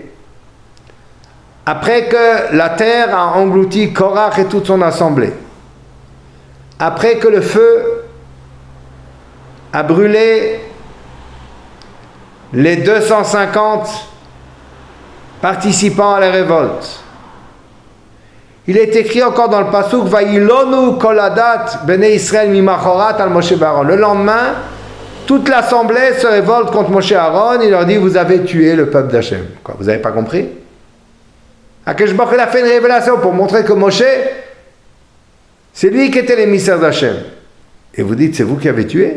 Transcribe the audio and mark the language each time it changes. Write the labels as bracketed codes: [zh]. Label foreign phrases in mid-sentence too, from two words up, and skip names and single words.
[fr] Après que la terre a englouti Korach et toute son assemblée, après que le feu a brûlé les 250 participants à la révolte, il est écrit encore dans le pasuk [he] וילנו כל עדת בני ישראל ממחרת על משה אהרן. [fr] Le lendemain, toute l'assemblée se révolte contre Moshe Aaron. Il leur dit: vous avez tué le peuple d'Hachem. Quoi, vous n'avez pas compris? [he] הקדוש ברוך הוא [fr] a fait une révélation pour montrer que Moshe, c'est lui qui était l'émissaire d'Hachem. Et vous dites: c'est vous qui avez tué?